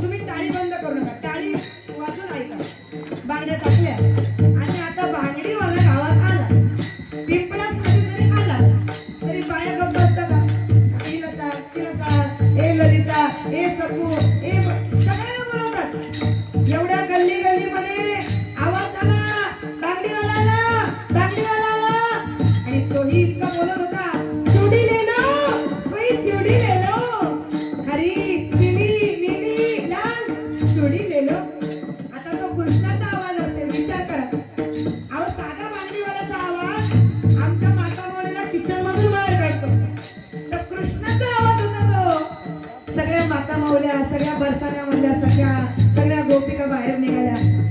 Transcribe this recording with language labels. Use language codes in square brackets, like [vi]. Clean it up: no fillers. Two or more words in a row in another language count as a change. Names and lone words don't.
[mr] तुम्ही टाळी बंद करू नका, टाळी वाजून ऐका. बांगड्या टाकल्या आणि आता बांगडीवाला गावात आला, पिंपळाच मध्ये जरी आला तरी बाया गप्प बसतात का, तिला सांग, ए ललिता, ए सपू, सगळ्यांना बोलवतात. एवढ्या गल्ली गल्लीमध्ये आवाज आला, बांगडीवाला आला, बांगडीवाला आला. आणि तोही इतका बोलत होता, [hi] चुडी ले लो, कोई चुडी ले लो, हरी पिली नीली लाल चुडी ले लो. [mr] आता तो कृष्णाचा आवाज असेल, विचार करा. अहो साधा बांगडीवाल्याचा आवाज आमच्या माता मौलीला किचन मधून बाहेर काढतो, तर कृष्णाचा आवाज होता तो. सगळ्या माता मौल्या, सगळ्या बरसाण्यामधल्या सगळ्या गोपिका बाहेर निघाल्या.